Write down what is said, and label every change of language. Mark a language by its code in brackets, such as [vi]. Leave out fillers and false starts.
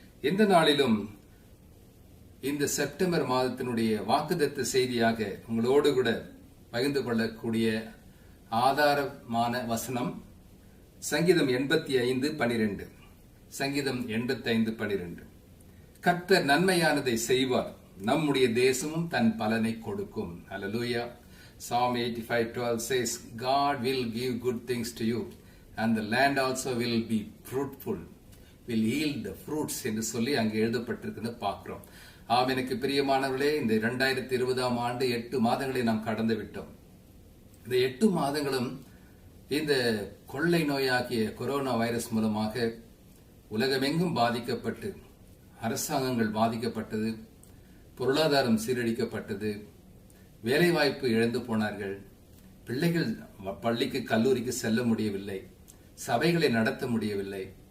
[ta] இந்த நாளிலும் இந்த செப்டம்பர் மாதத்தினுடைய வாக்குத்தத்த செய்தியாக உங்களோடு கூட பகிர்ந்து கொள்ளக்கூடிய ஆதாரமான வசனம் சங்கீதம் 85:12. சங்கீதம் 85:12. கர்த்தர் நன்மையானதை செய்வார், நம்முடைய தேசமும் தன் பலனை கொடுக்கும். Hallelujah. [en] Psalm 85:12 says, God will give good things to you and the land also will be fruitful, will yield the fruits [ta] என்று சொல்லி அங்கே எழுதப்பட்டிருக்கிறத பார்க்கிறோம். எனக்கு பிரியமானவர்களே, இந்த 2020 ஆண்டு 8 மாதங்களை நாம் கடந்து விட்டோம். இந்த 8 மாதங்களும் இந்த கொள்ளை நோயாகிய கொரோனா வைரஸ் மூலமாக உலகமெங்கும் பாதிக்கப்பட்டு, அரசாங்கங்கள் பாதிக்கப்பட்டது, பொருளாதாரம் சீரழிக்கப்பட்டது, வேலைவாய்ப்பு இழந்து போனார்கள், பிள்ளைகள் பள்ளிக்கு கல்லூரிக்கு செல்ல முடியவில்லை, சபைகளை நடத்த முடியவில்லை,